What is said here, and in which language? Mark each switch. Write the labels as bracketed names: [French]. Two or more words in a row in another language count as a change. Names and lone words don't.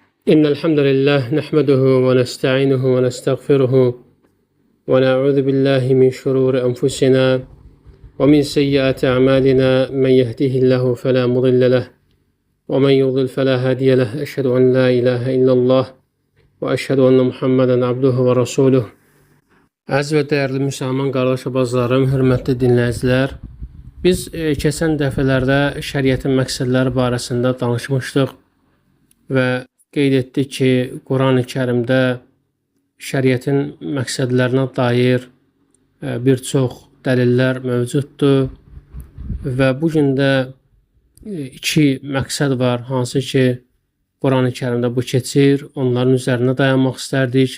[Arabic] إن الحمد لله نحمده ونستعينه ونستغفره ونعوذ بالله من شرور أنفسنا ومن سيئات أعمالنا من يهده الله فلا مضل له ومن يضلل فلا هادي له أشهد أن لا إله إلا الله وأشهد أن محمدا عبده ورسوله. [Azerbaijani] Əziz və dəyərli müsəlman qardaş və bacılarım, hörmətli dinləyicilər, biz keçən dəfələrdə şəriətin məqsədləri barəsində danışmışdıq və qeyd etdik ki, Quran-ı Kərimdə şəriətin məqsədlərinə dair bir çox dəlillər mövcuddur və bu gün də iki məqsəd var, hansı ki, Quran-ı Kərimdə bu keçir, onların üzərində dayanmaq istərdik.